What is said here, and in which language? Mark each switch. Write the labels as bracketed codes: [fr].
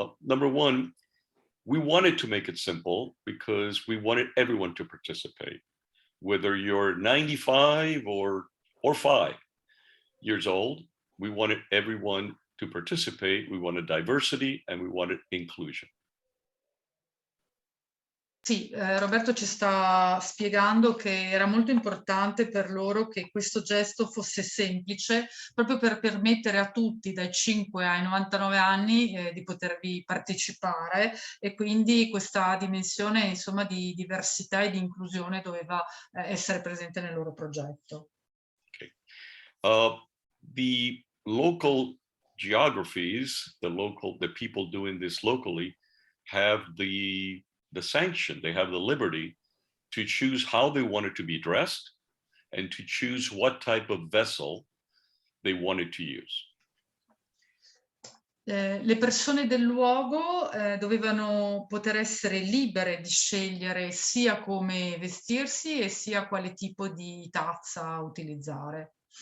[en] Number one, we wanted to make it simple because we wanted everyone to participate, whether you're 95 or 5 years old. We wanted everyone to participate. We wanted diversity and we wanted inclusion. [it] Sì, Roberto ci sta spiegando che era molto importante per loro che questo gesto fosse semplice, proprio per permettere a tutti dai 5 ai 99 anni di potervi partecipare, e quindi questa dimensione, insomma, di diversità e di inclusione doveva essere presente nel loro progetto. [en] Okay. The local geographies, the people doing this locally have the sanction, they have the liberty to choose how they wanted to be dressed and to choose what type of vessel they wanted to use. [it] Le persone del luogo dovevano poter essere libere di scegliere sia come vestirsi e sia quale tipo di tazza utilizzare.